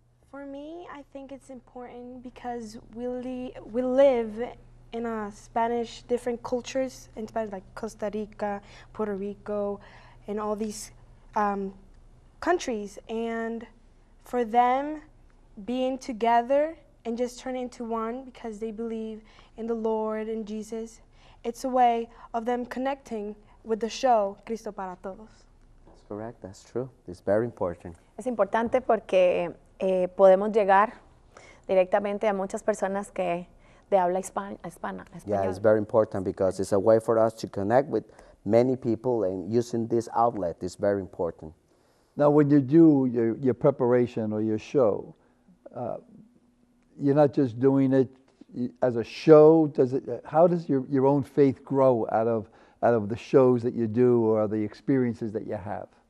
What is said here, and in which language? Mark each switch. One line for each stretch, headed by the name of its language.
English: For me, I think it's important because we live in a Spanish, different cultures in Spanish, like Costa Rica, Puerto Rico, and all these countries. And for them being together and just turning into one because they believe in the Lord and Jesus, it's a way of them connecting with the show, Cristo para Todos. That's correct. That's true. It's very important.
Spanish: Es importante porque podemos llegar directamente a muchas personas que de habla hispana,
English: Yeah,
Spanish: español.
English: it's very important because it's a way for us to connect with many people, and using this outlet is very important. Now, when you do your preparation or your show, you're not just doing it as a show. How does your own faith grow out of the shows that you do or the experiences that you have?